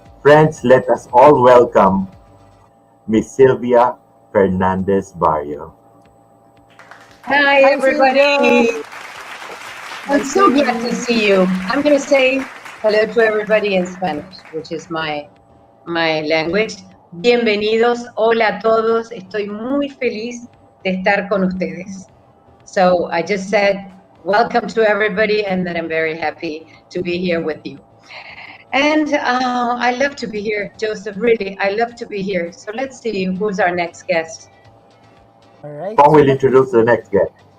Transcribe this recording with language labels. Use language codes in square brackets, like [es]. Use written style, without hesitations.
[en] Friends, let us all welcome Miss Silvia Fernández Barrio. Hi, everybody. Silvia. I'm so glad to see you. I'm going to say hello to everybody in Spanish, which is my language. [es] Bienvenidos, hola a todos. Estoy muy feliz de estar con ustedes. [en] So I just said welcome to everybody and that I'm very happy to be here with you. And I love to be here, Joseph, really, I love to be here. So let's see who's our next guest. All right. Paul will introduce the next guest.